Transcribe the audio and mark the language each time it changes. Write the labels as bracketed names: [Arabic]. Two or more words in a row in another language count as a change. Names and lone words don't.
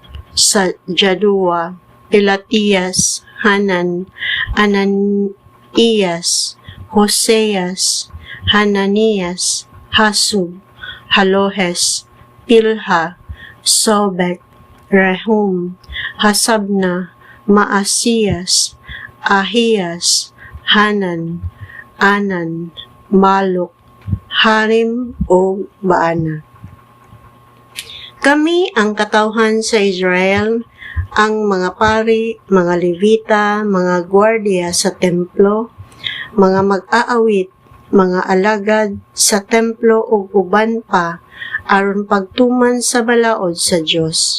[Cebuano] Jadua, Pelatias, Hanan, Ananias, Hoseas, Hananias, Hasub, Halohes, Pilha, Sobek, Rehum, Hasabna, Maasias, Ahias, Hanan, Anan, Maluk, Harim o Baana. Kami ang katawhan sa Israel, ang mga pari, mga Levita, mga gwardiya sa templo, mga mag-aawit, mga alagad sa templo ug uban pa, aron pagtuman sa balaod sa Dios.